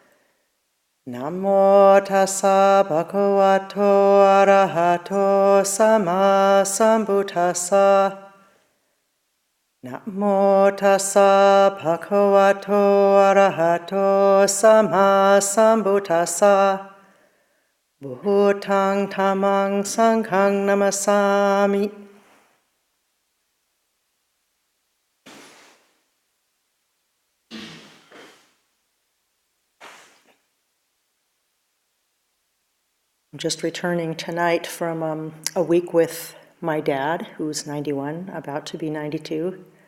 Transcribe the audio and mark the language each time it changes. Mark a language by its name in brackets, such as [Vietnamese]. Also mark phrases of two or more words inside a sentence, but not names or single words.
[Pali] Namo tassa bhagavato arahato sammasambuddhassa. Namo tassa bhagavato arahato sammasambuddhassa. Bhutang dhammang sanghang namasami. [English] I'm just returning tonight from a week with my dad, who's 91, about to be 92.